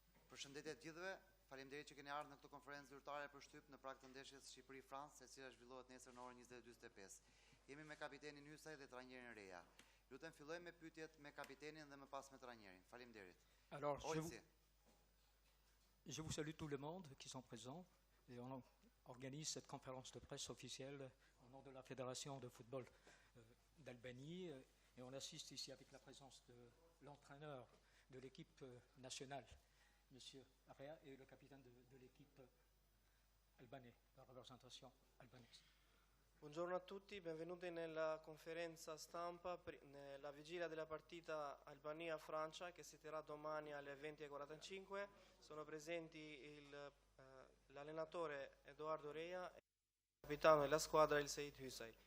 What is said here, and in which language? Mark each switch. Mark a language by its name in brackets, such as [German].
[Albanian] Përshëndetje të gjithëve, faleminderit që keni ardhur në këtë konferencë zyrtare për shtyp në prag të ndeshjes Shqipëri-Francë, e cila zhvillohet nesër në orën 22:45. Jemi me kapitenin Hysaj dhe trajnerin Reja. Lutem fillojmë me pyetjet me kapitenin dhe më pas me trajnerin. Faleminderit. [French] Alors, je vous salue tout le monde qui sont présents et on organise cette conférence de presse officielle au nom de la Fédération de football d'Albanie et on assiste ici avec la présence de l'entraîneur de l'équipe nationale, Monsieur Rea, et le capitaine de l'équipe albanaise, la représentation albanaise. [Italian] Buongiorno a tutti, benvenuti nella conferenza stampa nella vigilia della partita Albania-Francia che si terrà domani alle 20:45. Sono presenti l'allenatore Edoardo Reja e il capitano della squadra il Seyit Hysaj.